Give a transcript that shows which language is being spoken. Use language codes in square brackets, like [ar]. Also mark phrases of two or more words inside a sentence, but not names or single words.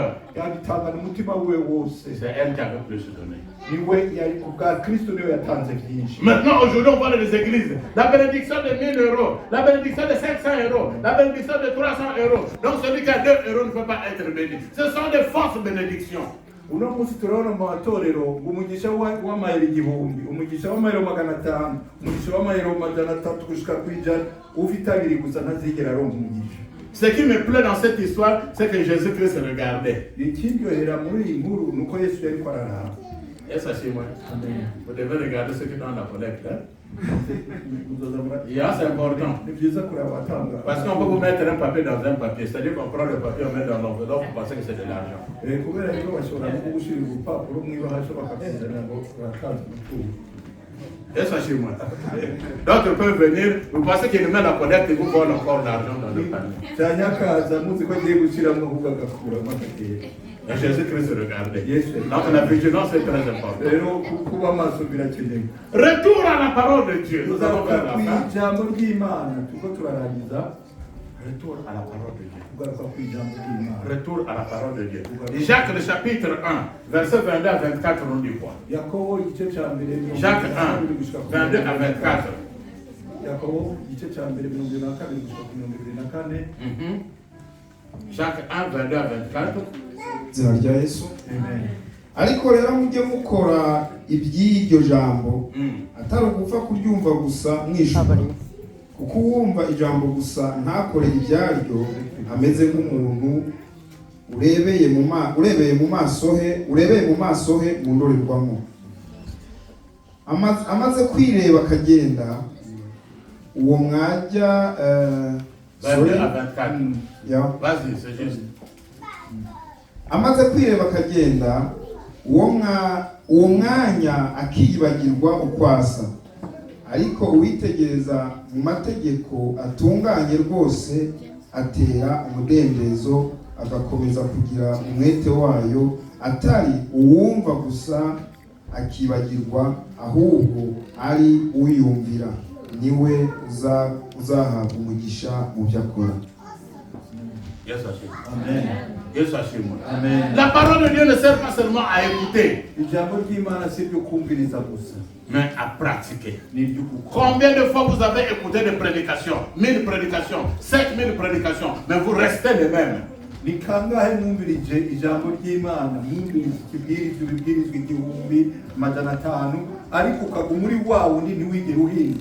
[fr] C'est elle qui avait plus donné. Maintenant, aujourd'hui, on voit dans les églises la bénédiction de 1000 euros, la bénédiction de 500 euros, la bénédiction de 300 euros. Donc celui qui a 2 euros ne peut pas être béni. Ce sont des fausses bénédictions. [rn] uno munsi turabona mu matorero umugisha w'amayero 1000, umugisha w'amayero 500, umugisha w'amayero 300 gushika kwijana ufite abiri gusa ntazigera aronka umugisha. [fr] Ce qui me plaît dans cette histoire, c'est que Jésus-Christ se regardait. [rn] Ikiryohera muri iyi nkuru nuko Yesu yari kwarara. [fr] Est-ce que moi? Vous devez regarder ce qui est dans la collecte. C'est important. Parce qu'on peut vous mettre un papier dans un papier. C'est-à-dire qu'on prend le papier, on met dans l'enveloppe, vous pensez que c'est de l'argent. Est-ce que moi? D'autres peuvent venir, vous pensez qu'ils mettent la collecte et vous volent encore l'argent dans le panier. Et Jésus-Christ regardait. Donc la vigilance est très importante. Retour à la parole de Dieu. Nous allons faire la fin. Retour à la parole de Dieu. [rn] kugaruka ku ijambo ry'Imana. [fr] Retour à la parole de Dieu. Jacques le chapitre 1, verset 22 à 24, on dit quoi? [rn] Yakobo igice cya mbere [fr] Jacques 1, 22 à 24. [rn] Yakobo igice cya mbere 22 gushika ku 24. [fr] Jacques 1, 22 à 24. [rn] izina rya Yesu. Amen. [rw] Ariko rero mujye mukora iby'iryo jambo atari ugupfa kuryumva gusa mwishura, kuko uwumva ijambo gusa ntakore ibyaryo ameze nk'umuntu urebeye mu maso he mu ndorerwamo, amaze kwireba akagenda. Uwo mwajya [fr] 22 à 24. ya Vas-y, c'est juste. [rw] amaze kwireba akagenda, uwo mwanya akiyibagirwa ukwasa. Ariko uwitegereza mu mategeko atunganye rwose atera umudendezo, agakomeza kugira umwete wayo, atari uwumva gusa akibagirwa, ahubwo ari uyumvira, niwe uzahabwa umugisha mu byo akora. Yes, Amen. Yes, Hashim. Amen. [fr] La parole de Dieu ne sert pas seulement à écouter, [rn] Ijambo ry'Imana si ryo kumviriza gusa, [fr] mais à pratiquer. [rn] ni ryo gukora. [fr] Combien de fois vous avez écouté des prédications? 1000 prédications, 5000 prédications, mais vous restez les mêmes. [rn] Ni kangahe mwumvirije ijambo ry'Imana, mwumvirije ibibwirizwa igihumbi amajana atanu, ariko ukaguma muri wa wundi ntiwigere uhinga.